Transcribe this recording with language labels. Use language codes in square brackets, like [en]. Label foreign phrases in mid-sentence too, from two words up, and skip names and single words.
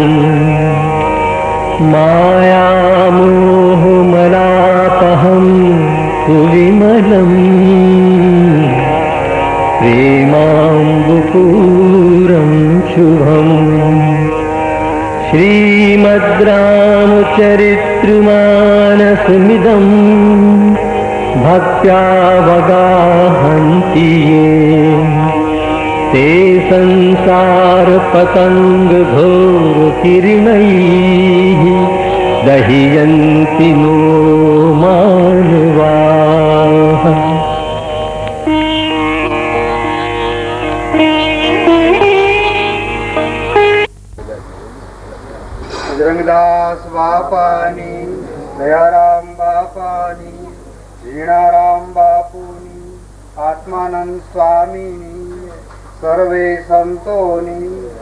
[sa] मायामोहमलापहं कुविमलं प्रेमाम्बुपूरं शुभम् श्रीमद्रामचरितमानसमिदं भक्त्यावगाहन्ति ये ते संसारपतङ्गघोरकिरणैः दह्यन्ति नो मानवाः। [gu] બજરંગદાસ બાપાની, દયારામ બાપાની, ઝીણારામ બાપુની, આત્માનંદ સ્વામીની, સર્વે સંતોની.